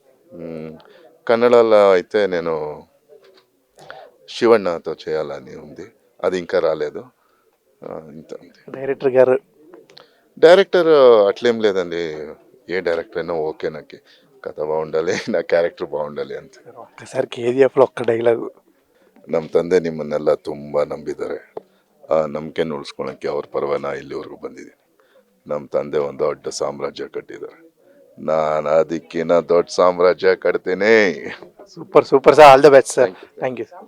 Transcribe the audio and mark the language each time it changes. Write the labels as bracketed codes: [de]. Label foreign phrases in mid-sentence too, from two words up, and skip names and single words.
[te] కన్నడలో అయితే నేను శివಣ್ಣతో చేయాలని ఉంది. అది ఇంకా రాలేదు. ఇంత డైరెక్టర్ అట్లేం లేదండి. ఏ డైరెక్టర్ అయినా ఓకే. నాకు కథ బాగుండాలి, నా క్యారెక్టర్ బాగుండాలి అంతే. ఒక్కసారి కేజీఎఫ్లో ఒక్క డైలాగు. [kn] ನಮ್ಮ ತಂದೆ ನಿಮ್ಮನ್ನೆಲ್ಲ ತುಂಬ ನಂಬಿದ್ದಾರೆ. ಆ ನಂಬಿಕೆನ ಉಳಿಸ್ಕೊಳಕ್ಕೆ ಅವ್ರ ಪರವಾಗಿ ನಾ ಇಲ್ಲಿವರೆಗೂ ಬಂದಿದ್ದೀನಿ. ನಮ್ಮ ತಂದೆ ಒಂದು ದೊಡ್ಡ ಸಾಮ್ರಾಜ್ಯ ಕಟ್ಟಿದ್ದಾರೆ, ನಾನು ಅದಕ್ಕಿಂತ ದೊಡ್ಡ ಸಾಮ್ರಾಜ್ಯ ಕಟ್ತೀನಿ. [en] super super sir, all the best sir. thank you sir.